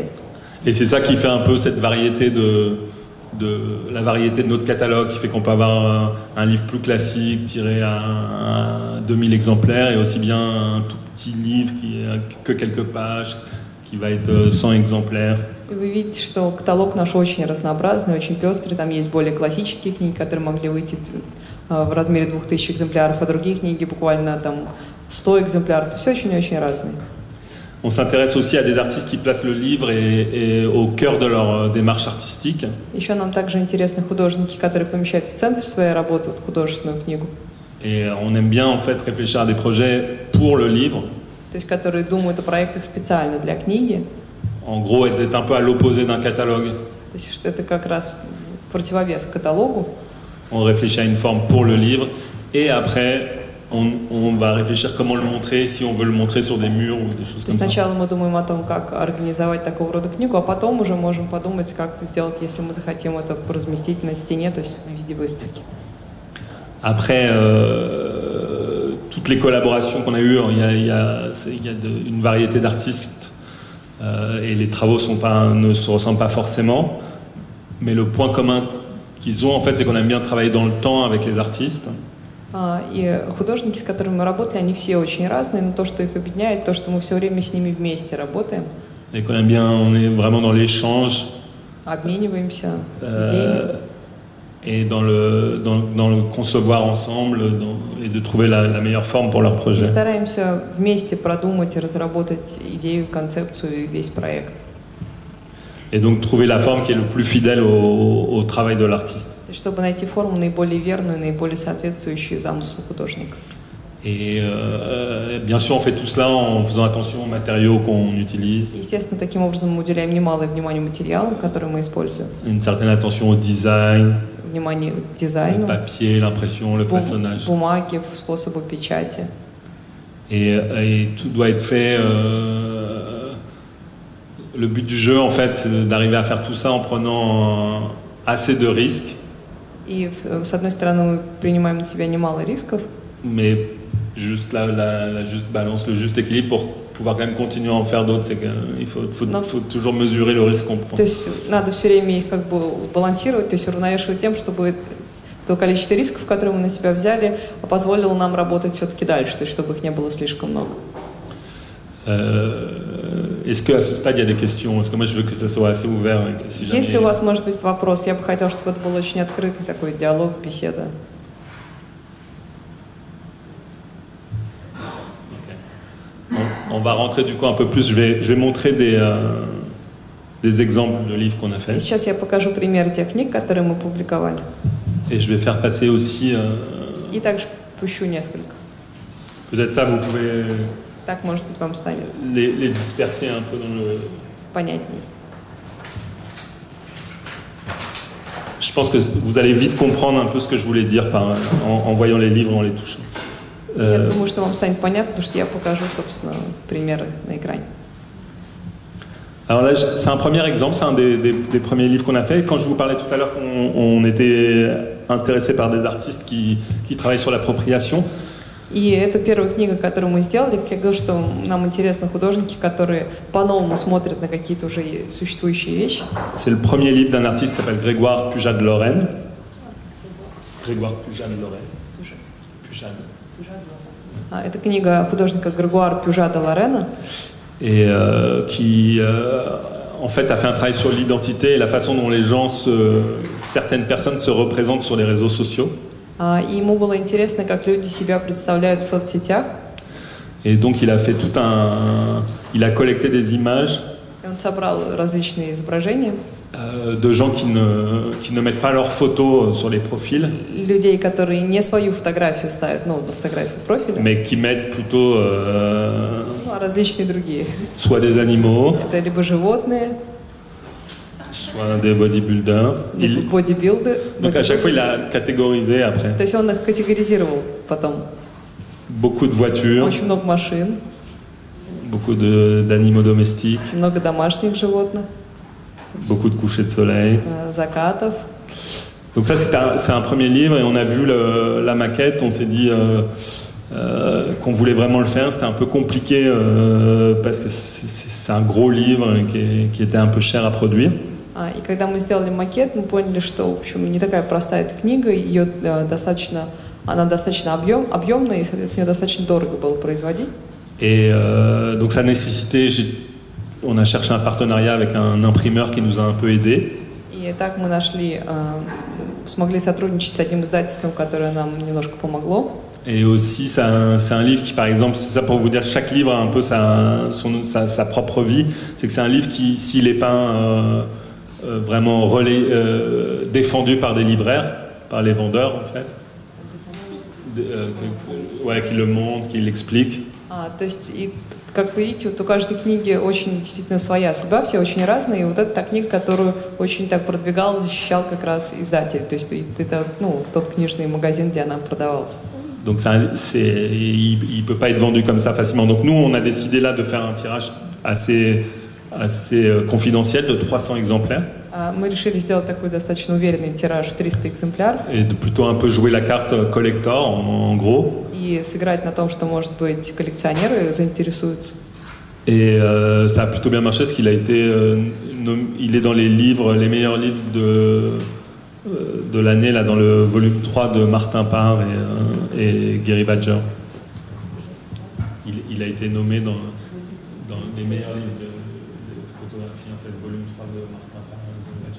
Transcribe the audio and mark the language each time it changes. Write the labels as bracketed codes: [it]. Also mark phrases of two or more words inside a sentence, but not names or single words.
[fr] Et c'est ça qui fait un peu cette variété la variété de notre catalogue, qui fait qu'on peut avoir un livre plus classique tiré à 2000 exemplaires et aussi bien un tout petit livre qui est que quelques pages, qui va être 100 exemplaires. [ru] И вы видите, что каталог наш очень разнообразный, очень пестрый. Там есть более классические книги, которые могли выйти в размере 2000 экземпляров, а другие книги буквально там 100 экземпляров. То есть очень-очень разные. [fr] On s'intéresse aussi à des artistes qui placent le livre et au cœur de leur démarche artistique. [ru] Еще нам также интересны художники, которые помещают в центр своей работы вот, художественную книгу. [fr] Et on aime bien en fait réfléchir à des projets pour le livre. [ru] То есть, которые думают о проектах специально для книги. [fr] En gros, être un peu à l'opposé d'un catalogue. [ru] То есть, что это как раз противовес каталогу. [fr] On réfléchit à une forme pour le livre et après on va réfléchir comment le montrer, si on veut le montrer sur des murs ou des choses comme ça. [ru] Сначала мы думаем о том, как организовать такого рода книгу, а потом уже можем подумать, как сделать, если мы захотим это разместить на стене, то есть в виде выставки. [fr] Après, toutes les collaborations qu'on a eues, il y a une variété d'artistes et les travaux ne se ressemblent pas forcément, mais le point commun qu'ils ont, en fait, c'est qu'on aime bien travailler dans le temps avec les artistes. [ru] И художники, с которыми мы работали, они все очень разные, но то, что их объединяет, то, что мы все время с ними вместе работаем. [fr] Et qu'on aime bien, on est vraiment dans l'échange. [ru] Обмениваемся идеями. [fr] Et dans le concevoir ensemble et de trouver la meilleure forme pour leur projet. [ru] И стараемся вместе продумать и разработать идею, концепцию и весь проект. [fr] Et donc trouver la forme qui est le plus fidèle au travail de l'artiste. [ru] Чтобы найти форму наиболее верную, наиболее соответствующую замыслу художника. [fr] Et bien sûr, on fait tout cela en faisant attention aux matériaux qu'on utilise. [ru] Естественно, таким образом мы уделяем немалое внимание материалам, которые мы используем. [fr] Une certaine attention au design. [ru] Внимание к дизайну. [fr] Le papier, l'impression, le façonnage. [ru] Бумаги, способу печати. [fr] Et tout doit être fait. Le but du jeu, en fait, c'est d'arriver à faire tout ça en prenant assez de risques. [ru] И с одной стороны, мы принимаем на себя немало рисков. [fr] Mais juste la juste balance, le juste équilibre pour pouvoir quand même continuer à en faire d'autres, c'est qu'il faut toujours mesurer le risque qu'on prend. [ru] То есть надо все время их как бы балансировать, то есть уравновешивать тем, чтобы то количество рисков, которые мы на себя взяли, позволило нам работать все-таки дальше, то есть чтобы их не было слишком много. [fr] Est-ce qu'à ce stade il y a des questions? Parce que moi je veux que ça soit assez ouvert. Si jamais... [ru] Если у вас может быть вопрос, я бы хотел, чтобы это был очень открытый такой диалог, беседа. [fr] On va rentrer du coup un peu plus. Je vais montrer des exemples de livres qu'on a fait. [ru] И сейчас я покажу примеры тех книг, которые мы публиковали. [fr] Et je vais faire passer aussi. [ru] И также пущу несколько. [fr] Peut-être ça vous pouvez. [ru] Так, может быть, вам станет. [fr] Les disperser un peu dans le. [ru] Понятнее. [fr] Je pense que vous allez vite comprendre un peu ce que je voulais dire en voyant les livres, en les touchant. [ru] Я думаю, что вам станет понятно, потому что я покажу, собственно, примеры на экране. [fr] Alors là, c'est un premier exemple, c'est un des premiers livres qu'on a fait. Quand je vous parlais tout à l'heure qu'on était intéressé par des artistes qui travaillent sur l'appropriation. [ru] И это первая книга, которую мы сделали. Как я говорю, что нам интересны художники, которые по-новому смотрят на какие-то уже существующие вещи. [fr] C'est le premier livre d'un artiste qui s'appelle Grégoire Pujade de Lorraine. Grégoire Pujade de Lorraine. Pujade. [ru] Это книга художника Грегуара Пюжа де Лорена. [fr] Et qui, en fait, a fait un travail sur l'identité et la façon dont les gens, certaines personnes se représentent sur les réseaux sociaux. [ru] И ему было интересно, как люди себя представляют в соцсетях. [fr] Et donc, il a fait il a collecté des images. [ru] И он собрал различные изображения. [fr] De gens qui ne mettent pas leurs photos sur les profils. [ru] Людей, которые не свою фотографию ставят, ну, на фотографию профиля. [fr] Mais qui mettent plutôt. [ru] Различные другие. [fr] Soit des animaux. [ru] Это либо животные. [fr] Soit des bodybuilders. [ru] Бодибилды. [fr] Donc à chaque fois, il a catégorisé après. [ru] То есть он их категоризировал потом. [fr] Beaucoup de voitures. [ru] Очень много машин. [fr] Beaucoup d'animaux domestiques. [ru] Много домашних животных. [fr] Beaucoup de couchers de soleil. [ru] Закатов. [fr] Donc ça, c'est un premier livre et on a vu la maquette, on s'est dit qu'on voulait vraiment le faire. C'était un peu compliqué parce que c'est un gros livre qui était un peu cher à produire. [ru] И когда мы сделали макет, мы поняли, что, в общем, не такая простая эта книга, она достаточно объемная, и, соответственно, ее достаточно дорого было производить. [fr] Et donc ça nécessitait, on a cherché un partenariat avec un imprimeur qui nous a un peu aidé. [ru] И так мы нашли смогли сотрудничать с одним издательством, которое нам немножко помогло. [fr] Et aussi, c'est un livre qui, par exemple, c'est ça pour vous dire, chaque livre a un peu sa propre vie. C'est que c'est un livre qui, s'il n'est pas vraiment défendu par des libraires, par les vendeurs en fait, qui le montrent, qui l'expliquent. [ru] То есть, и, как вы видите, вот у каждой книги очень действительно своя судьба, все очень разные. И вот это та книга, которую очень так продвигал, защищал как раз издатель. То есть это тот книжный магазин, где она продавалась. [fr] Donc il peut pas être vendu comme ça facilement. Donc nous, on a décidé là de faire un tirage assez confidentiel de 300 exemplaires. [ru] Мы решили сделать такой достаточно уверенный тираж в 300 экземпляров. [fr] Et de plutôt un peu jouer la carte collector en gros. [ru] И сыграть на том, что, может быть, коллекционеры заинтересуются. [fr] Et ça a plutôt bien marché parce qu'il a été, il est dans les meilleurs livres de l'année là, dans le volume 3 de Martin Parr et Gary Badger. Il a été nommé dans les meilleurs livres de photographie, en fait, volume 3 de Martin Parr et Gary Badger.